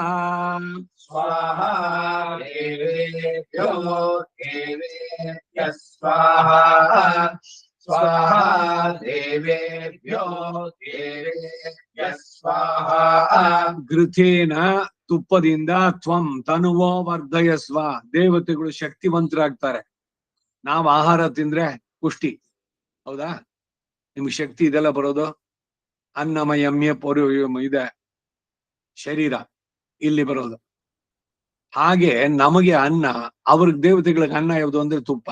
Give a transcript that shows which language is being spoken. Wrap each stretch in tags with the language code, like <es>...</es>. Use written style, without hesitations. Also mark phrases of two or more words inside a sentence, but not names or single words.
<sa>ಸ್ವಾಹಾ ದೇವೇಭ್ಯೋ ದೇವೇಭ್ಯಃ ಸ್ವಾಹಾ. ಸ್ವಾಹಾ ದೇವೇಭ್ಯೋ ದೇವೇಭ್ಯಃ ಸ್ವಾಹಾ. ಘೃತೇನ ತುಪ್ಪದಿಂದ ತ್ವಂ ತನುವೋ ವರ್ಧಯಸ್ವ</sa> <kn>ದೇವತೆಗಳು ಶಕ್ತಿವಂತರಾಗ್ತಾರೆ. ನಾವು ಆಹಾರ ತಿಂದ್ರೆ ಪುಷ್ಟಿ, ಹೌದಾ? ನಿಮ್ಗೆ ಶಕ್ತಿ ಇದೆಲ್ಲ ಬರೋದು ಅನ್ನಮಯಮ್ಯ ಇದೆ ಶರೀರ ಇಲ್ಲಿ ಬರೋದು. ಹಾಗೆ ನಮಗೆ ಅನ್ನ, ಅವ್ರಿಗೆ ದೇವತೆಗಳಿಗೆ ಅನ್ನ ಯಾವುದು ಅಂದ್ರೆ ತುಪ್ಪ.</kn>